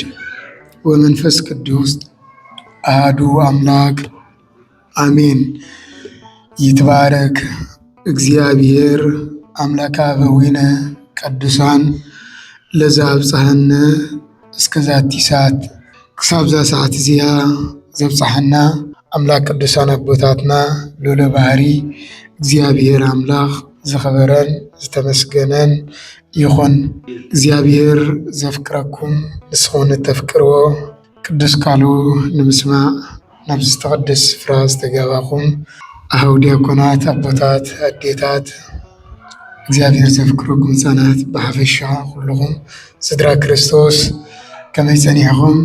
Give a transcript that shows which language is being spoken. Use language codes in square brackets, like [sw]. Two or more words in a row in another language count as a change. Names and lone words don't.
[gez] ወመንፈስ ቅዱስ አሐዱ አምላክ አሜን። ይትባረክ እግዚአብሔር አምላከ አበዊነ ቅዱሳን ለዘአብጽሐነ እስከዛቲ ሰዓት [ti] ክሳብ ዛ ሰዓት እዚኣ ዘብጽሐና አምላክ ቅዱሳን አቦታትና ሎለ ባህሪ እግዚአብሔር አምላክ ዝኸበረን ዝተመስገነን ይኹን። እግዚአብሔር ዘፍቅረኩም ንስኹም ተፍቅርዎ ቅዱስ ቃሉ ንምስማዕ ናብ ዝተቐደሰ ስፍራ ዝተጋባኹም አኀው ዲያቆናት፣ አቦታት፣ አዴታት እግዚአብሔር ዘፍቅረኩም ህፃናት ብሓፈሻ ኩልኹም ስድራ ክርስቶስ ከመይ ፀኒሕኹም?